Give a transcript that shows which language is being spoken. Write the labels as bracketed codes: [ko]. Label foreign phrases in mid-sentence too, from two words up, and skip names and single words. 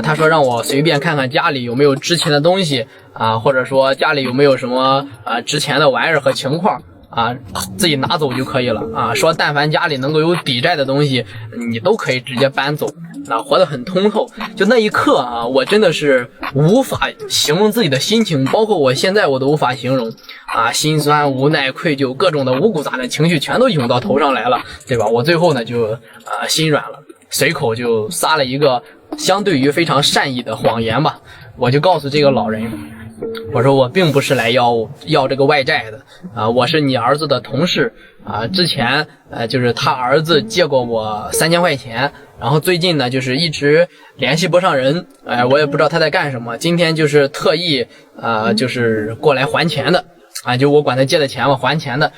[zh] 他說讓我隨便看看家裡有沒有值錢的東西啊，或者說家裡有沒有什麼值錢的玩意兒和情況啊，自己拿走就可以了啊。說但凡家裡能夠有抵債的東西，你都可以直接搬走啊，活得很通透。就那一刻啊，我真的是无法形容自己的心情，包括我现在我都无法形容啊，心酸、无奈、愧疚，各种的五谷杂粮情緒全都湧到頭上來了，對吧？我最後呢就心軟了，隨口就撒了一個相對於非常善意的謊言吧。我就告訴這個老人，我說我並不是來要這個外債的啊，我是你兒子的同事啊，之前就是他兒子借過我3000塊錢，然後最近呢就是一直聯繫不上人，我也不知道他在幹什麼，今天就是特意就是過來還錢的啊，就我管他借的錢嘛，還錢的。